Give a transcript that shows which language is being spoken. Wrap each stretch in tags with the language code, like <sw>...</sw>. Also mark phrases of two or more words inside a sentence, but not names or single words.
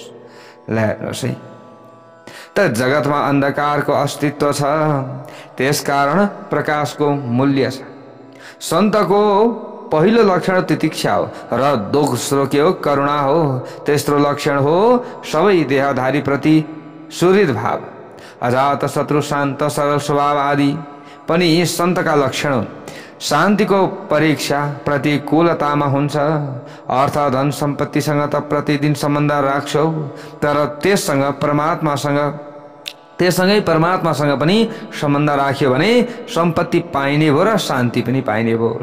<ne>ल हेर्नुहोस् है, त जगतमा अन्धकारको अस्तित्व छ, त्यसकारण प्रकाशको मूल्य छ। सन्तको पहिलो लक्षण तितिक्षा हो र दोस्रो के हो, करुणा हो। तेस्रो लक्षण हो सबै देहधारी प्रति सुहृद भाव। अजात शत्रु, शान्त, सरल स्वभाव आदि पनि यी सन्तका लक्षण हुन्। शान्तिको परीक्षा प्रतिकूलतामा हुन्छ। अर्थ धन सम्पत्तिसँग त प्रतिदिन सम्बन्ध राख्छौ, तर त्यससँगै परमात्मासँग पनि सम्बन्ध राख्यो भने सम्पत्ति पाइने भयो र शान्ति पनि पाइने भयो।</ne>